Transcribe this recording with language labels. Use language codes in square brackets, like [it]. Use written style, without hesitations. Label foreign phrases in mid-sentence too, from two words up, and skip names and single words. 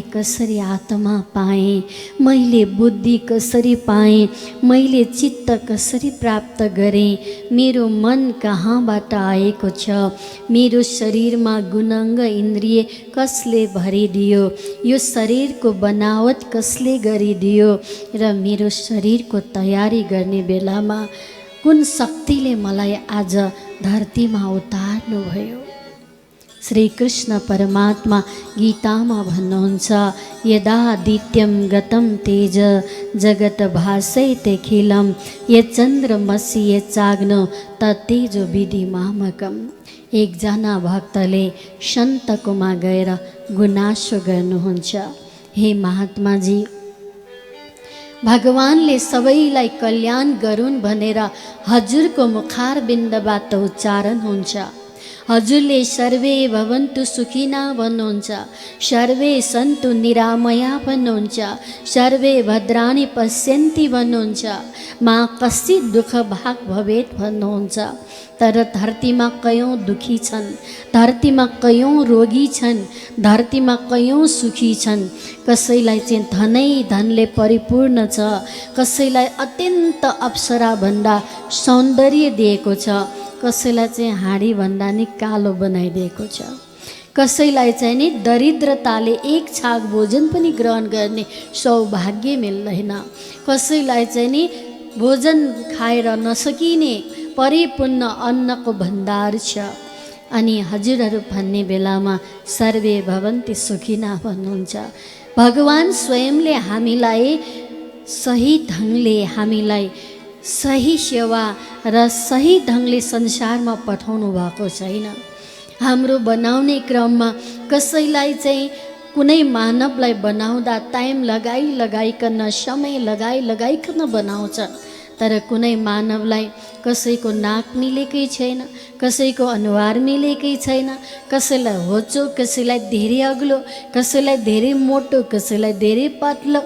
[ne] कसरी आत्मा पाएँ, मैले बुद्धि कसरी पाएँ, मैले चित्त कसरी प्राप्त गरेँ, मेरो मन कहाँबाट आएको छ, मेरो शरीरमा गुणाङ्ग इन्द्रिय कसले भरिदियो, यो शरीरको बनावट कसले गरिदियो र मेरो शरीरको तयारी गर्ने बेलामा कुन शक्तिले मलाई आज धरतीमा उतार्नुभयो। श्री कृष्ण परमात्मा गीतामा भन्नुहुन्छ, [sa] यदादित्यं गतं तेज जगत भासयतेखिलं यच्चन्द्रमसि यच्चाग्नो तत्तेजो विधिमामकम्। [ne] एकजना भक्तले सन्तकोमा गएर गुनासो गर्नुहुन्छ, हे महात्माजी, भगवानले सबैलाई कल्याण गरून् भनेर हजुरको मुखारबिन्दबाट उच्चारण हुन्छ। हजुरले [sa] सर्वे भवन्तु सुखिना [ne] भन्नुहुन्छ, [sa] सर्वे सन्तु निरामया [ne] भन्नुहुन्छ, [sa] सर्वे भद्राणि पश्यन्ति [ne] भन्नुहुन्छ, [sa] मा कश्चित् दुःख भाग भवेत् [ne] भन्नुहुन्छ। तर धरतीमा कयौँ दुखी छन्, धरतीमा कयौँ रोगी छन्, धरतीमा कयौँ सुखी छन्। कसैलाई चाहिँ धनै धनले परिपूर्ण छ, कसैलाई अत्यन्त अप्सराभन्दा सौन्दर्य दिएको छ, कसैलाई चाहिँ हाँडीभन्दा नि कालो बनाइदिएको छ, कसैलाई चाहिँ नि दरिद्रताले एक छाक भोजन पनि ग्रहण गर्ने सौभाग्य मिल्दैन, कसैलाई चाहिँ नि भोजन खाएर नसकिने परिपूर्ण अन्नको भण्डार छ। अनि हजुरहरू भन्ने बेलामा [sa] सर्वे भवन्ति सुखिना [ne] भन्नुहुन्छ। भगवान स्वयंले हामीलाई सही ढङ्गले, हामीलाई सही सेवा र सही ढङ्गले संसारमा पठाउनु भएको छैन। हाम्रो बनाउने क्रममा कसैलाई चाहिँ कुनै मानवलाई बनाउँदा टाइम लगाइकन, समय लगाइकन बनाउँछ, तर कुनै मानवलाई कसैको नाक मिलेकै छैन, कसैको अनुहार मिलेकै छैन, कसैलाई होचो, कसैलाई धेरै अग्लो, कसैलाई धेरै मोटो, कसैलाई धेरै पातलो।